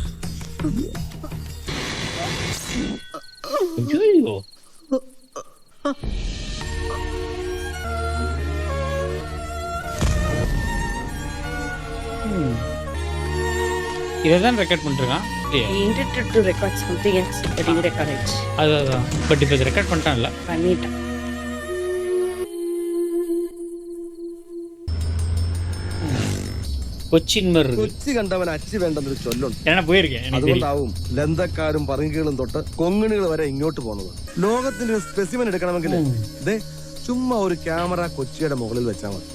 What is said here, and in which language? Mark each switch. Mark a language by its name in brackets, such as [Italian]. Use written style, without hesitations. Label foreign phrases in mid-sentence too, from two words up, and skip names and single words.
[Tamil] ஐயோ, இதான் ரெக்கார்ட் பண்ணிருக்கான். [English] He intended to record something else, but he recorded it. [Tamil] அதான் பட் இப்போ ரெக்கார்ட் பண்ணிட்டான்ல. பண்ணிட்டான். [Malayalam] കൊച്ചിൻ മർ കൊച്ചി കണ്ടവൻ അച്ചി വേണ്ടെന്നൊരു ചൊല്ലുണ്ട്. ഞാൻ പോയിരിക്കேன். അതുകൊണ്ടാവും ലന്തക്കാരും പറങ്കികളും തൊട്ട് കൊങ്ങിണികൾ വരെ ഇങ്ങോട്ട് പോകുന്നത്. ലോകത്തിന്റെ ഒരു സ്പെസിമെൻ എടുക്കണമെങ്കിൽ ദേ ചുമ്മാ ഒരു ക്യാമറ കൊച്ചിയുടെ മുകളിൽ വെച്ചാൽ മതി.